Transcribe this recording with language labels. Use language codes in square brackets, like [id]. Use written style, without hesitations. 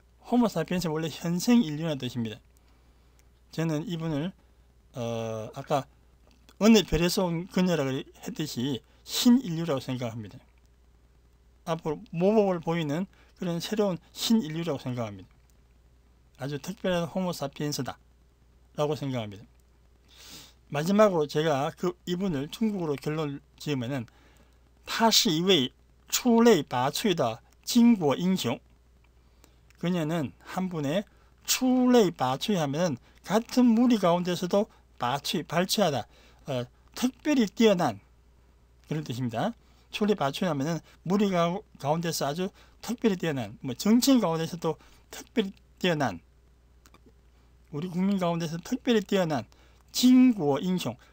[ko] 호모사피엔스 원래 현생 인류라는 뜻입니다. 저는 이분을 아까 어느 별에서 온 그녀라고 했듯이 신인류라고 생각합니다. 앞으로 모범을 보이는 그런 새로운 신인류라고 생각합니다. 아주 특별한 호모사피엔스다 라고 생각합니다. 마지막으로 제가 이분을 중국어로 결론 지으면은 [zh] 他是一位出类拔萃的巾帼英雄. [ko] 그녀는 한 분의 出类拔萃 하면은 같은 무리 가운데서도 발췌하다, 특별히 뛰어난 그런 뜻입니다. 出类拔萃 하면은 무리 가운데서 아주 특별히 뛰어난, 정치인 가운데서도 특별히 뛰어난, 우리 국민 가운데서 특별히 뛰어난 진구어 인형.